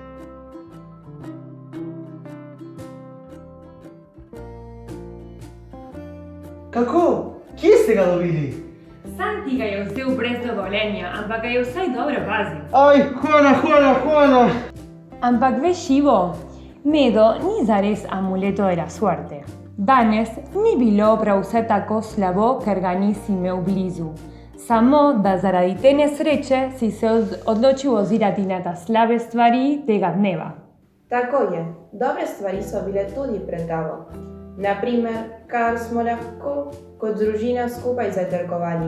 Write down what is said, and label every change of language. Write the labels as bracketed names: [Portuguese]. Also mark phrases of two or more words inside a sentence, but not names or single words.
[Slovenian] Kako? Kje ste ga dobili? Sam ti ga je vzel brez dovoljenja, ampak ga je vsaj dobro pazil. Aj, hvala. Ampak veš, Ivo, medo ni zares [Spanish] amuleto de la suerte. [Slovenian] Danes ni bilo prav vse tako slabo, ker ga nisi imel blizu. Samo, da zaradi te nesreče si se odločil ozirati na ta slabe stvari tega dneva. Tako je, dobre stvari so bile tudi pred tabo. Naprimer, kar smo lahko kot družina skupaj zajtrkovali.